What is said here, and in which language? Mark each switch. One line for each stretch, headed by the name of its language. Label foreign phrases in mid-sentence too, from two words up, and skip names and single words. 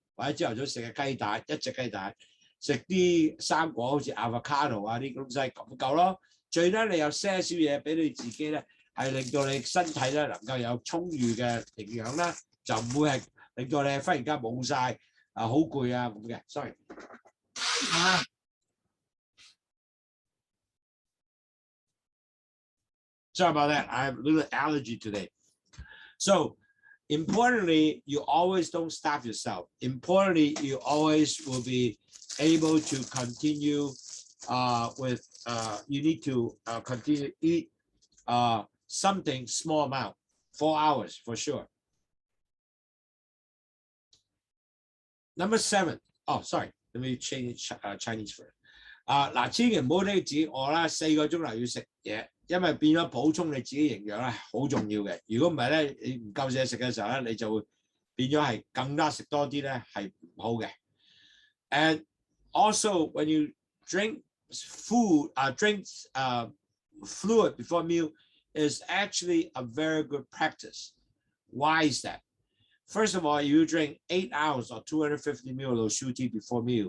Cantonese: 或者朝頭早食嘅雞蛋，一隻雞蛋，食啲生果，好似 avocado 啊啲東西咁夠咯。最咧，你有些少嘢俾你自己咧，係令到你身體咧能夠有充裕嘅營養啦，就唔會係令到你忽然間冇晒啊，好攰啊咁嘅。
English: Sorry。Sorry about that. I have a little allergy today. So importantly, you always don't starve yourself. Importantly, you always will be able to continue with, you need to continue to eat something small amount, 4 hours for sure. Number 7. Oh, sorry. Let me change Chinese first.
Cantonese: 嗱，千祈唔好你自己餓啦，4個鐘頭要食嘢。因為變咗補充你自己營養咧，好重要嘅。如果唔係咧，你唔夠嘢食嘅時候咧，你就會變咗係更加食多啲咧，係唔好嘅。
English: And also when you drink food, fluid before meal is actually a very good practice. Why is that? First of all, you drink 8 ounces or 250 ml Lowsutea before meal.